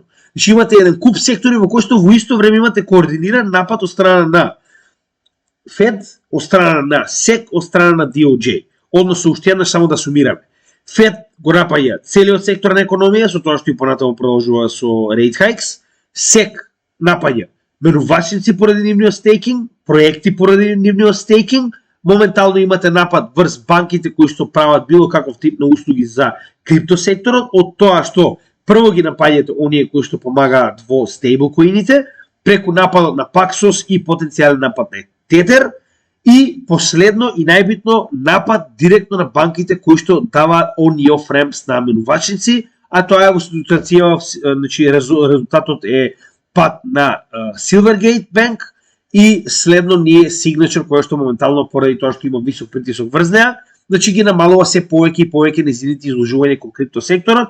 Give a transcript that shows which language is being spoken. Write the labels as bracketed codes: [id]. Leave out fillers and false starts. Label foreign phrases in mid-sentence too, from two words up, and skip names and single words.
[mk] Значи имате еден куп сектори во кои што во исто време имате координиран напад од страна на Fed, од страна на SEC, од страна на DOJ. Односно уште еднаш само да сумираме. Fed го напаѓа целиот сектор на економија со тоа што и понатаму продолжува со [en] rate hikes. [mk] SEC напаѓа менувачници поради нивниот стейкинг, проекти поради нивниот стейкинг. Моментално имате напад врз банките кои што прават било каков тип на услуги за криптосекторот, од тоа што прво ги напаѓате оние кои што помагаат во стейблкоините, преку нападот на Paxos и потенцијален напад на Tether, и последно и најбитно напад директно на банките кои што даваат [en] on-off ramps [mk] на менувачници, а тоа е во ситуација, значи резултатот е пад на Silvergate Bank и следно ние Signature, која што моментално поради тоа што има висок притисок врз неа, значи ги намалува се повеќе и повеќе незините изложување кон криптосекторот.